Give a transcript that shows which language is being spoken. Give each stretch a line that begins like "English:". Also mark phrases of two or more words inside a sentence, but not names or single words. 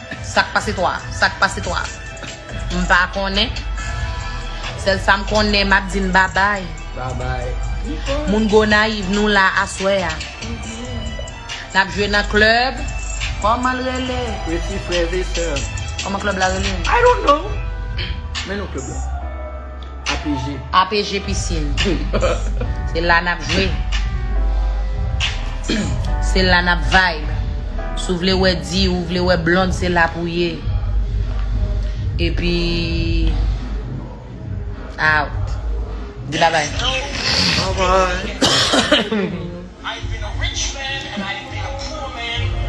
Haitian Creole: Sa k pase twa, sa k pase twa. M pa konnen. Sèl sa m konnen, m ap di n babay. Babay. Moun Gonayiv nou la aswè a. N ap jwe nan klèb. Kòman l rele? Reti frè e sè. Kòman klèb la rele?
English: I don't know.
Haitian Creole: Men nou klèb la. A P G. A P G Piscine. Se la n ap jwe. Se la n ap vibe. Si ou vle wè di, ou vle wè blonde, se la pou ye. E pi, out. Di babay. Babay.
English: I've been a rich man and I've been a poor man.